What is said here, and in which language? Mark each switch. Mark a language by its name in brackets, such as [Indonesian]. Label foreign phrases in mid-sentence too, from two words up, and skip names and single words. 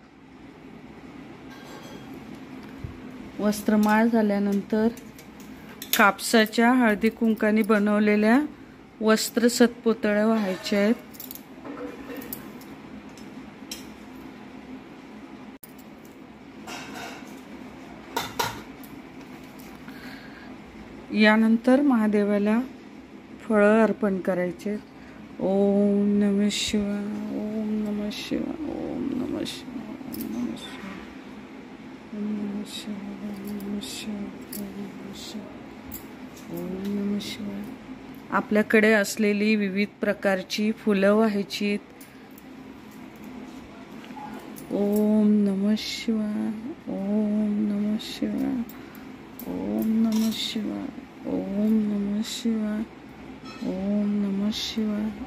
[Marathi] वस्त्रमाळ झाल्यानंतर कापसाच्या हळदी कुंकाने बनवलेल्या वस्त्र सतपुतळ्या व्हायच्या आहेत. यानंतर महादेवाला फळं अर्पण करायचे. [Sanskrit] ओम नमः शिवाय, ओम नमः शिवाय, ओम नमः शिवाय, ओम नमः शिवाय, ओम नमः शिवाय, ओम नमः शिवाय, ओम नमः शिवाय. [Marathi] आपल्याकडे असलेली विविध प्रकारची फुलं व्हायची. [Sanskrit] ओम नमः शिवाय, ओम नमः शिवाय, ओम नमः शिवाय, ओम नमः शिवाय, ओम नमः शिवाय।